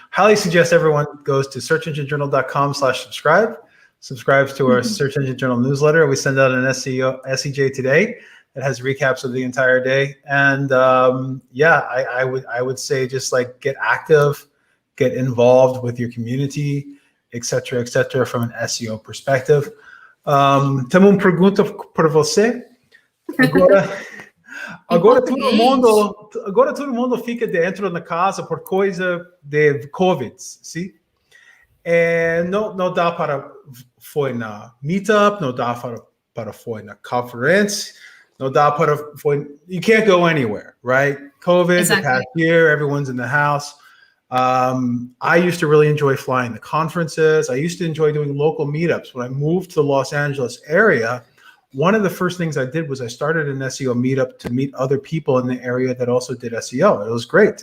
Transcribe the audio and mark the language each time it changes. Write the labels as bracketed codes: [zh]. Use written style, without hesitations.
[en] Highly suggest everyone goes to searchenginejournal.com/subscribe, subscribes to our Search Engine Journal newsletter. We send out an SEJ today that has recaps of the entire day. And yeah, I would say just like get active, get involved with your community, et cetera, from an SEO perspective. [pt] Temos uma pergunta para você. Agora todo mundo fica dentro da casa por coisa de COVID, sim? Não dá para foi na meetup, não dá para foi na conference, não dá para foi. [en] You can't go anywhere, right? COVID, the past year, everyone's in the house. I used to really enjoy flying the conferences. I used to enjoy doing local meetups. When I moved to the Los Angeles area, one of the first things I did was I started an SEO meetup to meet other people in the area that also did SEO. It was great.